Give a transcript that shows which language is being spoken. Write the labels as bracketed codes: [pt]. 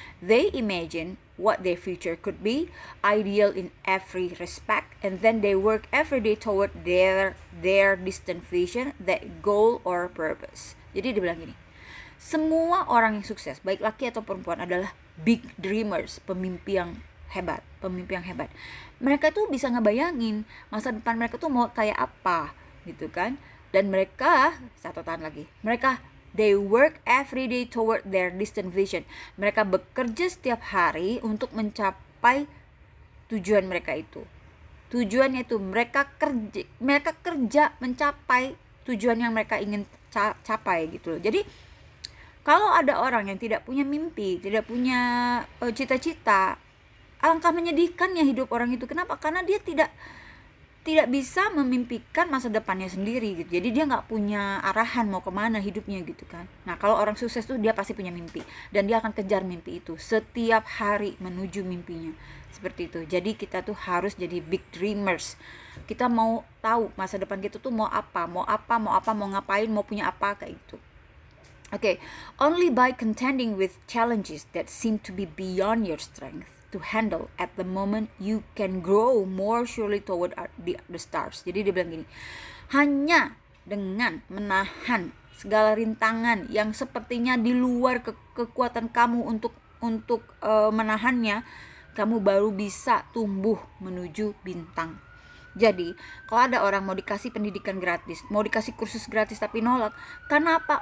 [en] They imagine what their future could be, ideal in every respect, and then they work every day toward their distant vision, that goal or purpose. [id] Jadi dia bilang gini, semua orang yang sukses, baik laki atau perempuan, adalah [en] big dreamers, [id] pemimpi yang hebat. Mereka tuh bisa ngebayangin masa depan mereka tuh mau kayak apa, gitu kan? Dan mereka, catatan lagi, mereka [en] they work every day toward their distant vision. [id] Mereka bekerja setiap hari untuk mencapai tujuan mereka itu. Tujuannya itu mereka kerja mencapai tujuan yang mereka ingin capai gitu loh. Jadi kalau ada orang yang tidak punya mimpi, tidak punya cita-cita, alangkah menyedihkannya hidup orang itu. Kenapa? Karena dia tidak bisa memimpikan masa depannya sendiri gitu. Jadi dia nggak punya arahan mau kemana hidupnya gitu kan. Nah kalau orang sukses tuh dia pasti punya mimpi, dan dia akan kejar mimpi itu setiap hari menuju mimpinya, seperti itu. Jadi kita tuh harus jadi [en] big dreamers. [id] Kita mau tahu masa depan kita tuh mau ngapain, mau punya apa, kayak gitu. [en] Okay, only by contending with challenges that seem to be beyond your strength to handle at the moment you can grow more surely toward the stars. [id] Jadi dia bilang gini, hanya dengan menahan segala rintangan yang sepertinya di luar kekuatan kamu untuk menahannya, kamu baru bisa tumbuh menuju bintang. Jadi kalau ada orang mau dikasih pendidikan gratis, mau dikasih kursus gratis tapi nolak, kenapa?